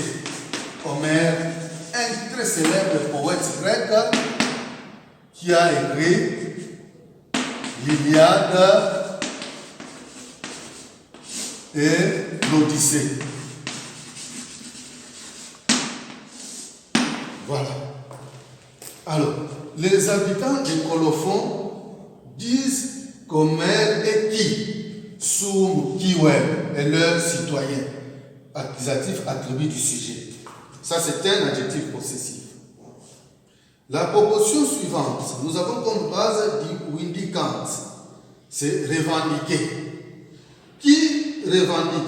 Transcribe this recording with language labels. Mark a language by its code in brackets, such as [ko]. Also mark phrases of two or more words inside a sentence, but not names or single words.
[fr] Homère, un très célèbre poète grec qui a écrit l'Iliade et l'Odyssée. Voilà. Alors, les habitants de Colophon disent qu'Homère est qui? [la] Sum kiwem est [fr] leur citoyen. Accusatif, attribut du sujet. Ça, c'est un adjectif possessif. La proposition suivante, nous avons comme base du vindicant. C'est revendiquer. Qui revendique?